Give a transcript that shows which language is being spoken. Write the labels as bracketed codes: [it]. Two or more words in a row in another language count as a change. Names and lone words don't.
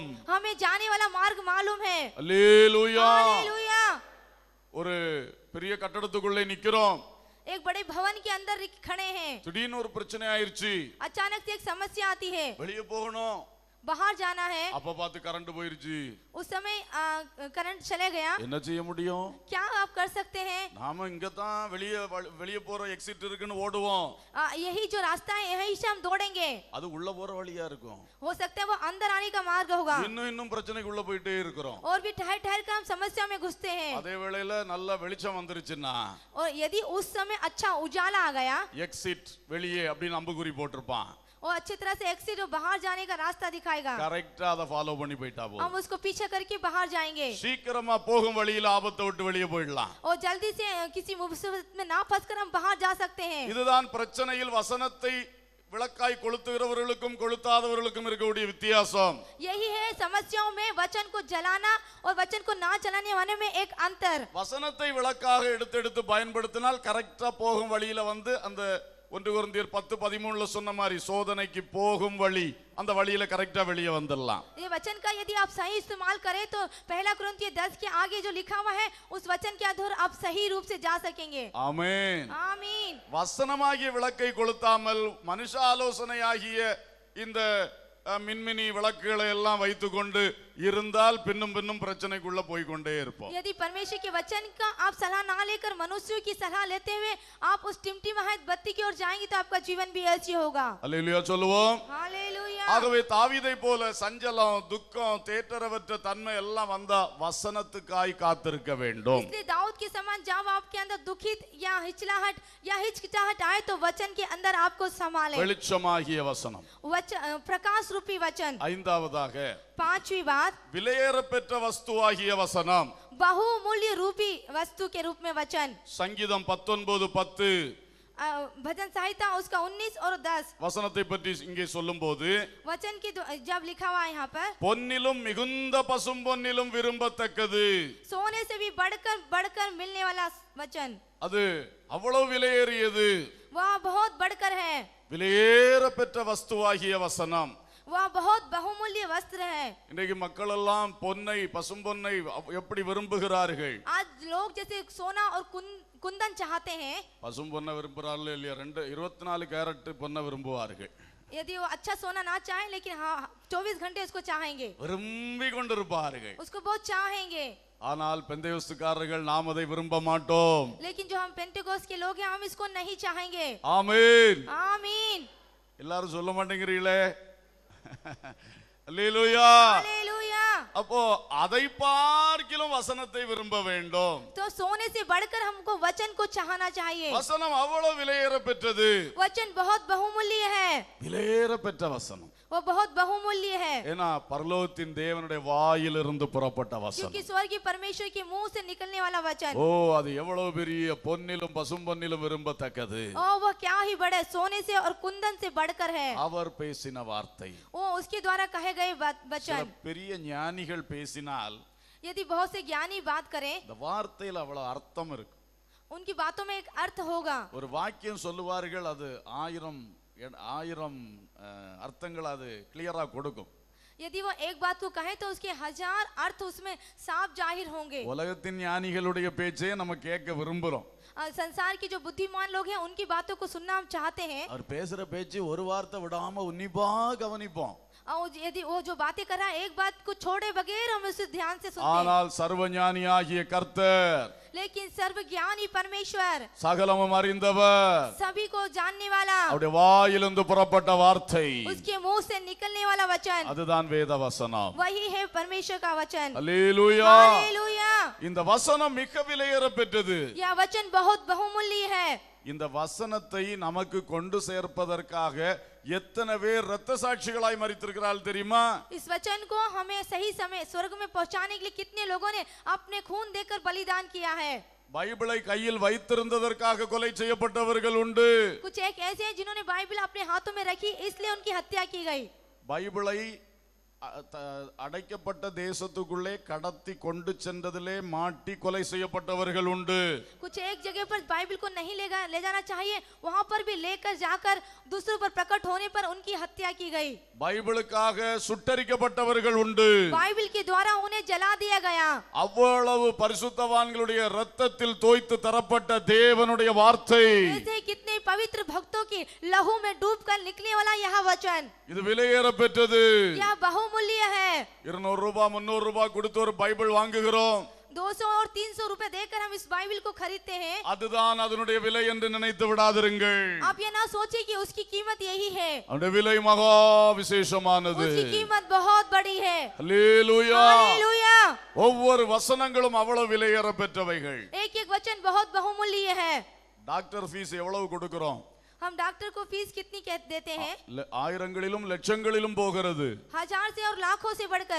[hi] हमें जाने वाला मार्ग मालूम है। [ta] அல்லேலூயா. [hi] हालेलुया। [ta] ஒரு பெரிய கட்டடத்துக்குள்ளே நிக்கிறோம். [hi] एक बड़े भवन के अंदर खड़े हैं, [ta] திடீர்னு ஒரு பிரச்சனை ஆயிருச்சு. [hi] अचानक से एक समस्या आती है, [ta] வெளியே போகணும். [hi] बाहर जाना है। [ta] அப்ப பார்த்து கரண்ட் போயிருச்சு. [hi] उस समय करंट चले गया, [ta] என்ன செய்ய முடியும்? [hi] क्या आप कर सकते हैं? [ta] நாம இங்க தான் வெளியே போற எக்ஸிட் இருக்குன்னு ஓடுவோம். [hi] यही जो रास्ता है, यही से हम दौड़ेंगे। [ta] அது உள்ள போற வழியா இருக்கும். [hi] हो सकता है वो अंदर आने का मार्ग होगा, [ta] இன்னும் பிரச்சனைக்கு உள்ள போயிட்டே இருக்கிறோம். [hi] और भी ठहर ठहर कर हम समस्या में घुसते हैं। [ta] அதே வேளையில நல்ல வெளிச்சம் வந்துருச்சுன்னா, [hi] और यदि उस समय अच्छा उजाला आ गया, [ta] எக்ஸிட் வெளியே அப்படின்னு அம்புகுறி போட்டிருப்பான். [hi] और अच्छी तरह से एक्सिट बाहर जाने का रास्ता दिखाएगा, [ta] கரெக்டா அதை ஃபாலோ பண்ணி போயிட்டா [hi] हम [ta] போதும். [hi] उसको पीछे करके बाहर जाएंगे, [ta] சீக்கிரமா போகும் வழியில ஆபத்தை விட்டு வெளியே போயிடலாம். [hi] और जल्दी से किसी मुसीबत में ना फंसकर हम बाहर जा सकते हैं। [ta] இதுதான் பிரச்சனையில் வசனத்தை விளக்காய் கொளுத்துகிறவர்களுக்கும் கொளுத்தாதவர்களுக்கும் இருக்கக்கூடிய வித்தியாசம். [hi] यही है समस्याओं में वचन को जलाना और वचन को ना जलाने वाले में एक अंतर। [ta] வசனத்தை விளக்காக எடுத்து பயன்படுத்தினால் கரெக்டா போகும் வழியில வந்து அந்த 1 கொரிந்தியர் 10:13 சொன்ன மாதிரி சோதனைக்கு போகும் வழி, அந்த வழியில கரெக்டா வெளியே வந்துடலாம். [hi] ये वचन का यदि आप सही इस्तेमाल करें तो 1 कुरिन्थियों 10 के आगे जो लिखा हुआ है, उस वचन के आधार आप सही रूप से जा सकेंगे। [ta] ஆமென். [hi] आमीन। [ta] வசனமாகிய விளக்கை கொளுத்தாமல் மனுஷ ஆலோசனையாகிய இந்த மின்மினி விளக்குகளை எல்லாம் வைத்துக்கொண்டு இருந்தால் பின்னும் பின்னும் பிரச்சனைக்குள்ள போய் கொண்டே இருப்போம். [hi] यदि परमेश्वर के वचन का आप सलाह ना लेकर मनुष्यों की सलाह लेते हुए आप उस टिमटिमाहट बत्ती की ओर जाएंगे तो आपका जीवन भी ऐसे होगा। [ta] அல்லேலூயா சொல்லுவோம். [hi] हालेलुया। [ta] ஆகவே தாவீதை போல சஞ்சலம், துக்கம், தேற்றரவற்ற தன்மை எல்லாம் வந்தா வசனத்துக்காய் காத்திருக்க வேண்டும். [hi] इसलिए दाऊद के समान जब आपके अंदर दुखित या हिचलाहट या हिचकिचाहट आए तो वचन के अंदर आपको संभाले। [ta] வெளிச்சமாகிய வசனம். [hi] प्रकाश रूपी वचन। [ta] ஐந்தாவதாக [hi] 5वीं बात, [ta] விலையேற பெற்ற வஸ்துவாகிய வசனம். [hi] बहुमूल्य रूपी वस्तु के रूप में वचन। [ta] சங்கீதம் 19:10 [hi] भजन संहिता उसका 19 और 10 [ta] வசனத்தை பற்றி இங்கே சொல்லும்போது [hi] वचन की जब लिखा हुआ है यहाँ पर, [ta] பொன்னிலும் மிகுந்த பசும் பொன்னிலும் விரும்பத்தக்கது, [hi] सोने से भी बढ़कर बढ़कर मिलने वाला वचन, [ta] அது அவ்வளவு விலையேறியது, [hi] वह बहुत बढ़कर है, [ta] விலையேற பெற்ற வஸ்துவாகிய வசனம். [hi] वह बहुत बहुमूल्य वस्त्र है। [ta] இன்றைக்கு மக்கள் எல்லாம் பொன்னை பசும் பொன்னை எப்படி விரும்புகிறார்கள்? [hi] आज लोग जैसे सोना और कुंदन चाहते हैं, [ta] பசும் பொன்னை விரும்புகிறார்கள் இல்லையா? 24 கேரட் பொன்னை விரும்புவார்கள். [hi] यदि वो अच्छा सोना ना चाहे लेकिन हाँ 24 घंटे उसको चाहेंगे, [ta] விரும்பி கொண்டிருப்பார்கள். [hi] उसको बहुत चाहेंगे। [ta] ஆனால் பெந்தேகோஸ்துக்காரர்கள் நாம் அதை விரும்ப மாட்டோம். [hi] लेकिन जो हम पेंटेकोस्त के लोग हैं हम इसको नहीं चाहेंगे। [ta] ஆமென். [hi] आमीन। [ta] எல்லாரும் சொல்ல மாட்டேங்கிறீங்களே? அல்லேலூயா. [hi] हालेलुया। [ta] அப்போ அதை பார்க்கிலும் வசனத்தை விரும்ப வேண்டும். [hi] तो सोने से बढ़कर हमको वचन को चाहना चाहिए। [ta] வசனம் அவ்வளவு விலையேற பெற்றது. [hi] वचन बहुत बहुमूल्य है, [ta] விலையேற பெற்ற வசனம். [hi] वो बहुत बहुमूल्य है, [ta] ஏன்னா பரலோகத்தின் தேவனுடைய வாயிலிருந்து புறப்பட்ட வசனம். [hi] क्योंकि स्वर्गीय परमेश्वर के मुंह से निकलने वाला वचन। [ta] ஓ, அது எவ்வளவு பெரிய பொன்னிலும் பசும் பொன்னிலும் விரும்பத்தக்கது. [hi] ओ वो क्या ही बड़े, सोने से और कुंदन से बढ़कर है। [ta] அவர் பேசின வார்த்தை. [hi] वो उसके द्वारा कहे गए [ta] சில [hi] वचन। [ta] பெரிய ஞானிகள் பேசினால் [hi] यदि बहुत से ज्ञानी बात करें, [ta] இந்த வார்த்தையில் அவ்வளவு அர்த்தம் இருக்கு. [hi] उनकी बातों में एक अर्थ होगा। [ta] ஒரு வாக்கியம் சொல்லுவார்கள், அது 1000 அர்த்தங்கள் அது கிளியரா கொடுக்கும். [hi] यदि वो एक बात को कहे तो उसके 1000 अर्थ उसमें साफ जाहिर होंगे। [ta] உலகத்தின் ஞானிகளுடைய பேச்சே நம்ம கேட்க விரும்புறோம். [hi] संसार के जो बुद्धिमान लोग हैं उनकी बातों को सुनना हम चाहते हैं। [ta] அவர் பேசுற பேச்சு ஒரு வார்த்தை விடாம உன்னிப்பா கவனிப்போம். [hi] और यदि वो जो बातें कर रहा है एक बात को छोड़े बगैर हम उसे ध्यान से सुनते हैं। [ta] ஆனால் சர்வஞானியாகிய கர்த்தர், [hi] लेकिन सर्वज्ञानी परमेश्वर, [ta] சகலமும் அறிந்தவர், [hi] सभी को जानने वाला, [ta] அவருடைய வாயிலிருந்து புறப்பட்ட வார்த்தை, [hi] उसके मुंह से निकलने वाला वचन, [ta] அதுதான் வேத வசனம். [hi] वही है परमेश्वर का वचन। [ta] அல்லேலூயா. [hi] हालेलुया। [ta] இந்த வசனம் மிக விலையேற பெற்றது. [hi] यह वचन बहुत बहुमूल्य है। [ta] இந்த வசனத்தை நமக்கு கொண்டு சேர்ப்பதற்காக எத்தனை பேர் இரத்த சாட்சிகளாய் மரித்திருக்கிறார்கள் தெரியுமா? [hi] इस वचन को हमें सही समय स्वर्ग में पहुंचाने के लिए कितने लोगों ने अपने खून देकर बलिदान किया है। [ta] பைபிளை கையில் வைத்திருந்ததற்காக கொலை செய்யப்பட்டவர்கள் உண்டு. [hi] कुछ एक ऐसे हैं जिन्होंने बाइबल अपने हाथों में रखी इसलिए उनकी हत्या की गई। [ta] பைபிளை அடைக்கப்பட்ட தேசத்துக்குள்ளே கடத்தி கொண்டு சென்றதிலே மாட்டி கொலை செய்யப்பட்டவர்கள் உண்டு. [hi] कुछ एक जगह पर बाइबल को नहीं ले जाना चाहिए, वहां पर भी लेकर जाकर दूसरों पर प्रकट होने पर उनकी हत्या की गई। [ta] பைபிளுக்காக சுட்டரிக்கப்பட்டவர்கள் உண்டு. [hi] बाइबल के द्वारा उन्हें जला दिया गया। [ta] அவ்வளவு பரிசுத்தவான்களுடைய இரத்தத்தில் தோய்த்து தரப்பட்ட தேவனுடைய வார்த்தை, [hi] ऐसे कितने पवित्र भक्तों की लहू में डूबकर निकलने वाला यह वचन, [ta] இது விலையேற பெற்றது. [hi] यह बहुमूल्य है। [ta] 200 ரூபாய் 300 ரூபாய் கொடுத்து ஒரு பைபிள் வாங்குகிறோம். [hi] 200 और 300 रुपए देकर हम इस बाइबल को खरीदते हैं। [ta] அதுதான் அதனுடைய விலை என்று நினைத்து விடாதிருங்கள். [hi] आप ये ना सोचिए कि उसकी कीमत यही है। [ta] அதனுடைய விலை மகா விசேஷமானது. [hi] उसकी कीमत बहुत बड़ी है। [ta] அல்லேலூயா. [hi] हालेलुया। [ta] ஒவ்வொரு வசனங்களும் அவ்வளவு விலையேற பெற்றவைகள். [hi] एक एक वचन बहुत बहुमूल्य है। [en] doctor fees [ta] எவ்வளவு கொடுக்கிறோம்? [hi] हम डॉक्टर को फीस कितनी देते हैं? [ta] ஆயிரங்களிலும் லட்சங்களிலும் போகிறது. [hi] 1000 से और लाखों से बढ़कर।